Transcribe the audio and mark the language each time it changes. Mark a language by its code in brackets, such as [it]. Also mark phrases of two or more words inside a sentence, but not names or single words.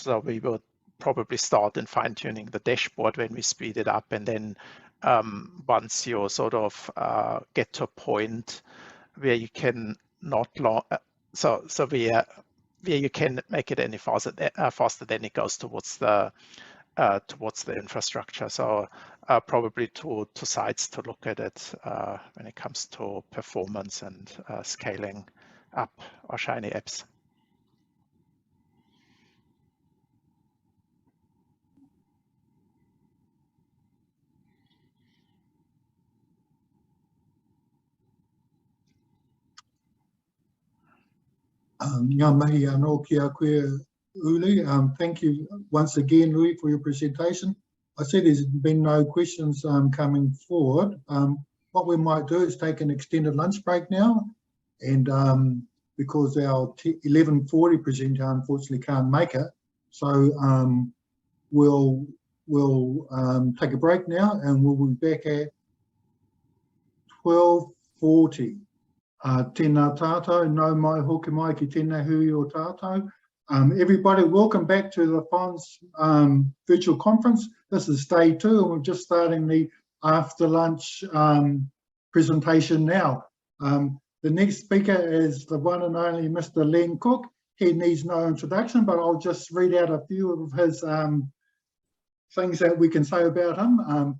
[en] So we will probably start in fine-tuning the dashboard when we speed it up, and then once you sort of get to a point where you can not where you can make it any faster, then it goes towards the infrastructure. So probably two sides to look at it when it comes to performance and scaling up our Shiny apps. [mi] Ngā mihi anō ki a koe, Uli. [en] Thank you once again, Uli, for your presentation. I see there's been no questions coming forward. What we might do is take an extended lunch break now, and because our 11:40 presenter unfortunately can't make it, so we'll take a break now, and we'll be back at 12:40. [mi] Tēnā tātou, nau mai hoki mai ki tēnā hui o tātou. [en] Everybody, welcome back to the PHONZ virtual conference. This is day 2, and we're just starting the after lunch presentation now. The next speaker is the one and only Mr. Len Cook. He needs no introduction, but I'll just read out a few of his things that we can say about him.